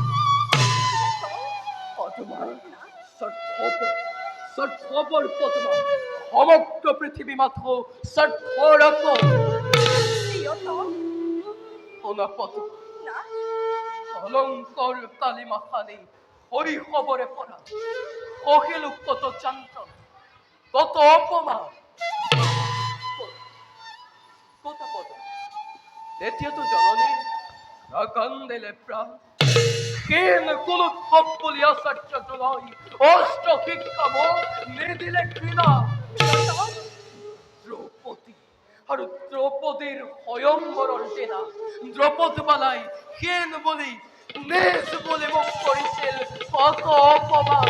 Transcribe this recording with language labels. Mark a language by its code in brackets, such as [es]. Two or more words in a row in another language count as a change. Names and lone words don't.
[as] পদ্মা, স্বাৰ্থপৰ পদ্মা, সমগ্ৰ পৃথিৱী মাথো স্বাৰ্থৰ আকৌ। প্ৰিয়তম। শুনা পদ্মা, নাথ, অলংকৰ কালিমা খানি শৈশৱৰে পৰা সহিলো কত যান্ত্ৰণ, কত অপমান, কত পদ্মা। তেতিয়াতো জননী নাকান্দিলে প্ৰাণ, ক্ষীণ কুলোৎসৱ বুলি আচাৰ্য জুলাই অস্ত্ৰ শিক্ষা মোক নিদিলে ঘৃণা। দ্ৰৌপদী আৰু দ্ৰৌপদীৰ স্বয়ংবৰৰ দিনা দ্ৰৌপদীবালাই ক্ষীণ বুলি নিজ বুলি মোক কৰিছিল কত অপমান।